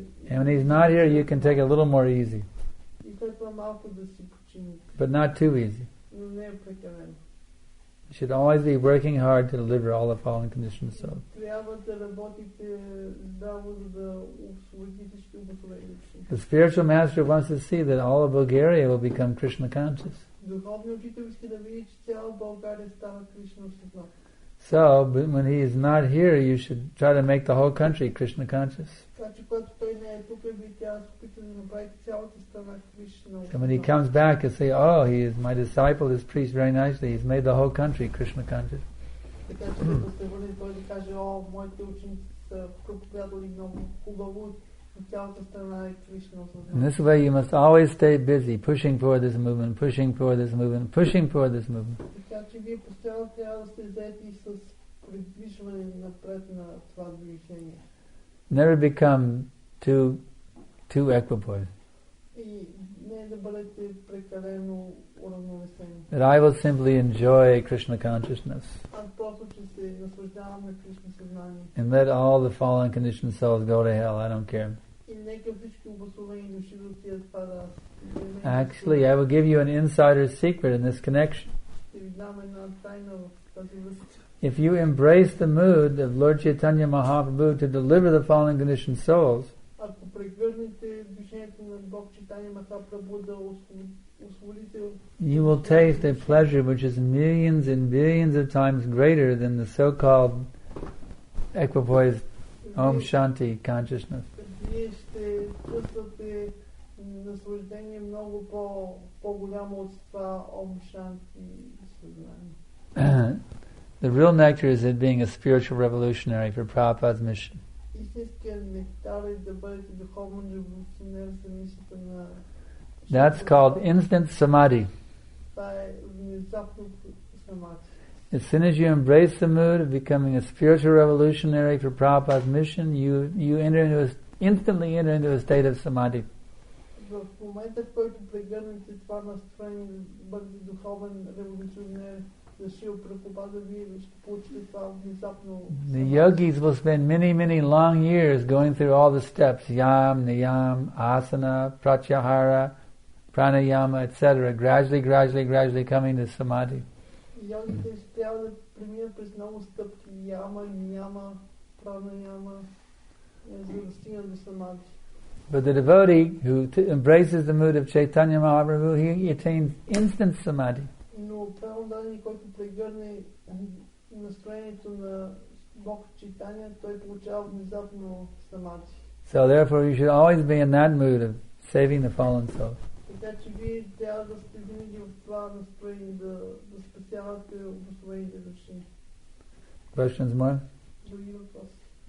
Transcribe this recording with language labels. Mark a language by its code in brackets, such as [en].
[en] And when he's not here, you can take it a little more easy, [bg] и след това малко да си почините. [en] but not too easy. [bg] Но не е прекалено. [en] You should always be working hard to deliver all the fallen conditioned souls. [bg] Трябва да работите здраво, за да освободите всички обусловени души. [en] The spiritual master wants to see that all of Bulgaria will become Krishna conscious. [bg] Духовният учител иска да види, че цяла България става Кришна осъзнат. [en] So, but when he is not here, you should try to make the whole country Krishna conscious. [bg] Така че когато той не е тук, вие трябва да се опитате да направите цялата страна Кришна [en] So when he comes back, you say, oh, my disciple has preached very nicely. He's made the whole country Krishna conscious. [bg] Така че като се върне, той да каже, моите ученици са проповядали много хубаво, цялата страна е Кришна осъзнат. [en] In this way, you must always stay busy, pushing for this movement, pushing for this movement, pushing for this movement. [bg] Така че вие постоянно трябва да сте заети с придвижване напред на това движение. [en] Never become too equipoised. [bg] И не да бъдете прекалено уравновесени. [en] That I will simply enjoy Krishna consciousness [bg] Аз просто, че се наслаждавам на Кришна съзнание. [en] and let all the fallen conditioned souls go to hell. I don't care. [bg] И нека всички обусловени души да отидат в ада. [en] Actually, I will give you an insider secret in this connection. [bg] Ще ви дам една тайна в тази връзка. [en] If you embrace the mood of Lord Chaitanya Mahaprabhu to deliver the fallen conditioned souls, [bg] Ако прегърнете движението на Бог Чайтания Махапрабху да освободите, [en] you will taste a pleasure which is millions and billions of times greater than the so-called equipoised Om Shanti consciousness. [bg] вие ще чувствате наслаждение много по-голямо от това Ом Шанти съзнание. [en] The real nectar is in being a spiritual revolutionary for Prabhupada's mission. [bg] истинският нектар е да бъдете духовен революционер за мисията на... [en] That's called instant samadhi. [bg] Това е внезапно самадхи. [en] As soon as you embrace the mood of becoming a spiritual revolutionary for Prabhupada's mission, you instantly enter into a state of samadhi. [bg] В момента, в който прегърнете това настроение да бъдете духовен революционер за Шрила Прабхупада, вие ще получите това внезапно. [en] The yogis will spend many long years going through all the steps, yam, niyam, asana, pratyahara, pranayama, etc., gradually coming to samadhi. [bg] Йогите ще трябва да преминат през много стъпки, яма, нияма, пранаяма, за да стигнат до самадхи. [en] But the devotee who embraces the mood of Chaitanya Mahaprabhu, he attains instant samadhi. [bg] Но праводаний, който прегърне настроението на Бог Чайтания, той получава внезапно самадхи. [en] So therefore you should always be in that mood of saving the fallen soul. [bg] Така че вие трябва да сте винаги в това настроение, да спасявате обособените души. [en] Questions more? [bg] Други въпроси?